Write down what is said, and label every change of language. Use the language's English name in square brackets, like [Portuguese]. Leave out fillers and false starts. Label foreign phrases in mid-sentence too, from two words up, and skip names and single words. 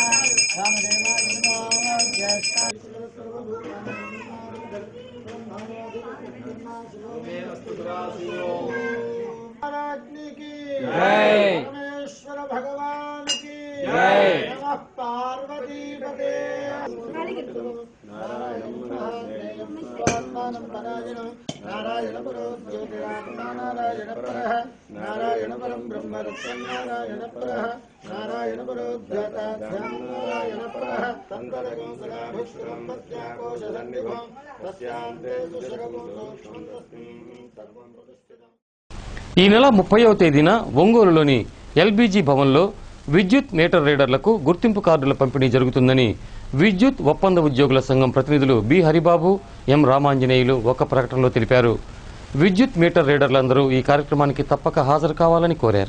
[Sanskrit] రామదేవాయ నమః. [Hindi] परमेश्वर भगवान की जय। [Sanskrit] नमः पार्वतीपते। नारायण परो ज्योतिरात्मा नारायण परः नारायण परं ब्रह्म रत्नं नारायण परः नारायण परो ध्याताध्यां नारायण परः तन्तरगं सदाभिष्टं तस्याकोशसन्निभं तस्यान्ते सुशरगं सूक्ष्मं तस्मिन् सर्वं प्रतिष्ठितम्. [Telugu] ఈ నెల 30వ తేదీన ఒంగోలులోని ఎల్బీజీ భవన్లో విద్యుత్ మీటర్ రీడర్లకు గుర్తింపు కార్డుల పంపిణీ జరుగుతుందని విద్యుత్ ఒప్పంద ఉద్యోగుల సంఘం ప్రతినిధులు బి హరిబాబు, ఎం రామాంజనేయులు ఒక ప్రకటనలో తెలిపారు. విద్యుత్ మీటర్ రీడర్లందరూ ఈ కార్యక్రమానికి తప్పక హాజరు కావాలని కోరారు.